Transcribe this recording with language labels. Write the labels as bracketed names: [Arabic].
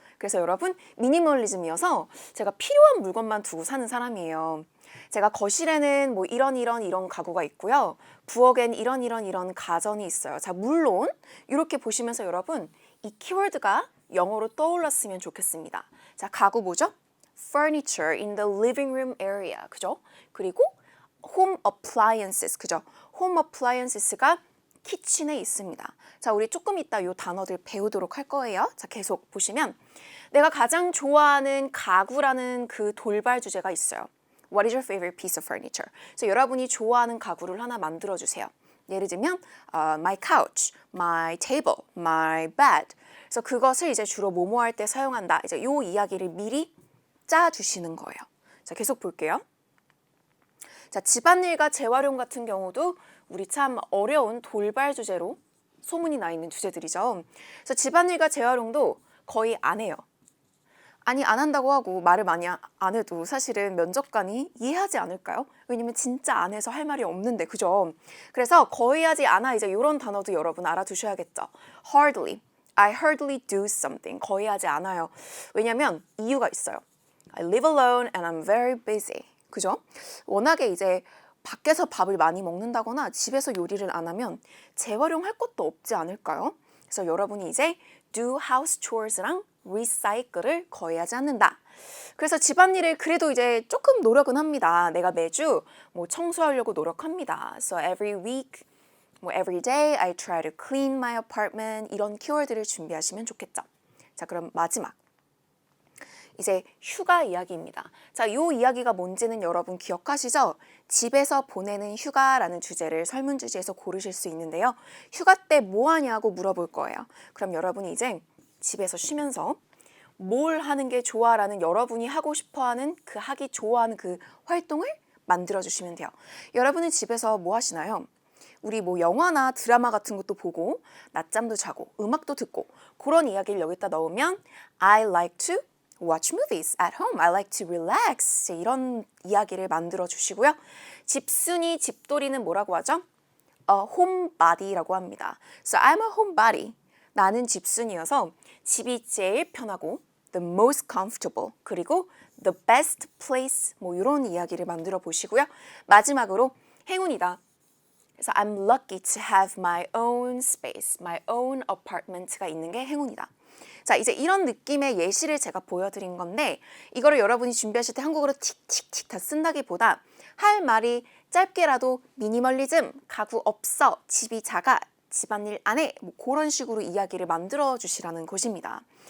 [Korean] 그래서 여러분 미니멀리즘이어서 제가 필요한 물건만 두고 사는 사람이에요. 제가 거실에는 이런 가구가 있고요. 부엌엔 이런 가전이 있어요. 자, 물론 이렇게 보시면서 여러분 이 키워드가 영어로 떠올랐으면 좋겠습니다. 자, 가구 뭐죠? [English] Furniture in the living room area. [Korean] 그죠? [English] 그리고 home appliances. [Korean] 그죠? home appliances가 키친에 있습니다. 자, 우리 조금 이따 이 단어들 배우도록 할 거예요. 자, 계속 보시면 내가 가장 좋아하는 가구라는 그 돌발 주제가 있어요. [English] What is your favorite piece of furniture? [Korean] 그래서 여러분이 좋아하는 가구를 하나 만들어 주세요. 예를 들면 [English] my couch, my table, my bed. [Korean] 그래서 그것을 이제 주로 뭐뭐 할 때 사용한다. 이제 요 이야기를 미리 짜 주시는 거예요. 자, 계속 볼게요. 자, 집안일과 재활용 같은 경우도 우리 참 어려운 돌발 주제로 소문이 나 있는 주제들이죠. 그래서 집안일과 재활용도 거의 안 해요. 아니, 안 한다고 하고 말을 많이 안 해도 사실은 면접관이 이해하지 않을까요? 왜냐면 진짜 안 해서 할 말이 없는데, 그죠? 그래서 거의 하지 않아. 이제 이런 단어도 여러분 알아두셔야겠죠. [English] Hardly, I hardly do something. [Korean] 거의 하지 않아요. 왜냐면 이유가 있어요. [English] I live alone and I'm very busy. [Korean] 그죠? 워낙에 이제 밖에서 밥을 많이 먹는다거나 집에서 요리를 안 하면 재활용할 것도 없지 않을까요? 그래서 여러분이 이제 do house chores랑 recycle을 거의 하지 않는다. 그래서 집안일을 그래도 이제 조금 노력은 합니다. 내가 매주 청소하려고 노력합니다. [English] So every week, every day I try to clean my apartment. [Korean] 이런 키워드를 준비하시면 좋겠죠. 자, 그럼 마지막. 이제 휴가 이야기입니다. 자, 이 이야기가 뭔지는 여러분 기억하시죠? 집에서 보내는 휴가라는 주제를 설문 주제에서 고르실 수 있는데요. 휴가 때 뭐 하냐고 물어볼 거예요. 그럼 여러분이 이제 집에서 쉬면서 뭘 하는 게 좋아라는 여러분이 하고 싶어하는 그 하기 좋아하는 그 활동을 만들어주시면 돼요. 여러분은 집에서 뭐 하시나요? 우리 영화나 드라마 같은 것도 보고 낮잠도 자고 음악도 듣고 그런 이야기를 여기다 넣으면 [English] I like to watch movies at home. I like to relax. [Korean] 이런 이야기를 만들어 주시고요. 집순이, 집돌이는 뭐라고 하죠? [English] homebody라고 [Korean] 합니다. [English] So I'm a homebody. [Korean] 나는 집순이어서 집이 제일 편하고 [English] the most comfortable [Korean] 그리고 [English] the best place [Korean] 이런 이야기를 만들어 보시고요. 마지막으로 행운이다. [English] 그래서 I'm lucky to have my own space, my own apartment가 [Korean] 있는 게 행운이다. 자, 이제 이런 느낌의 예시를 제가 보여드린 건데 이거를 여러분이 준비하실 때 한국어로 틱틱틱 다 쓴다기보다 할 말이 짧게라도 미니멀리즘, 가구 없어, 집이 작아, 집안일 안 해 그런 식으로 이야기를 만들어 주시라는 것입니다.